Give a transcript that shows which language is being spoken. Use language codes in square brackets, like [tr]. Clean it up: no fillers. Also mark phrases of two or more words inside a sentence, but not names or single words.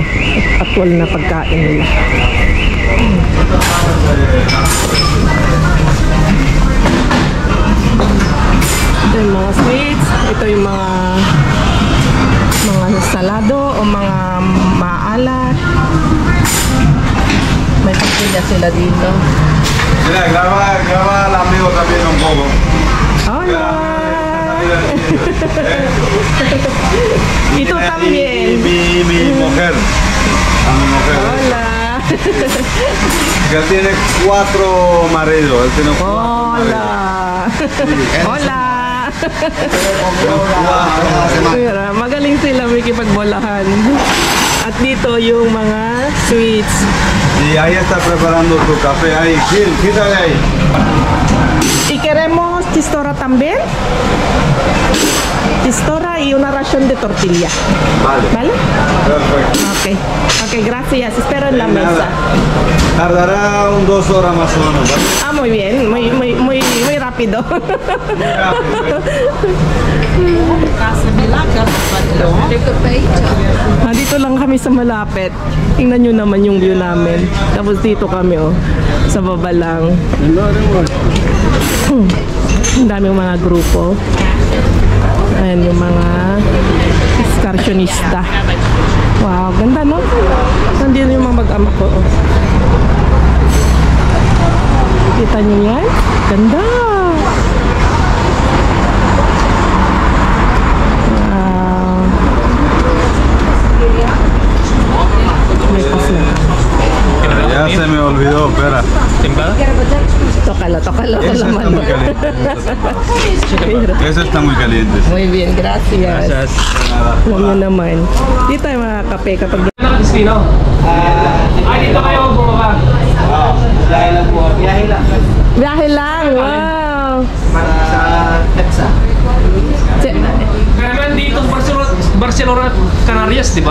[tl] Actual na pagkain nila. Ito yung mga sweets. Ito yung mga salado o mga maalat. May pagpila sila dito. [es] Mira, graba al amigo también un poco. Hola. [tl] Ito [es] también. Mi mujer. A mi mujer. Hola. Que tiene 4 maridos. Él tiene 4 Hola. Hola. [tl] Magaling sila makikipagbolahan. At dito yung mga sweets. [es] Y ahí está preparando tu café. Ahí, Gil, quítale ahí. ¿Y queremos chistorra también? Chistorra y una ración de tortilla. Vale. ¿Vale? Perfecto. Ok, gracias. Espero en la mesa. Tardará 2 horas más o menos, ¿vale? Ah, muy bien. Muy rápido. [tl] Dito lang kami sa malapit. Tingnan nyo naman yung view namin. Tapos dito kami sa baba lang. Ang daming mga grupo. Ayan yung mga excursionista. Wow, ganda no? Nandito yung mga mag-ama ko. Kita nyo yan? Ganda! Wow! [es] Ya se me olvidó, espera. Tócalo Ese con la está mano. muy caliente. Ese está muy caliente. Muy bien, gracias. Gracias. [tl] Alam nyo naman. Dito tayo mga kape kapag... Destino? Dito kayo bumaba. Biyahe lang po. Biyahe lang. Biyahe lang, wow! Sa Texas. Kaya naman dito Barcelona, Canarias, di ba?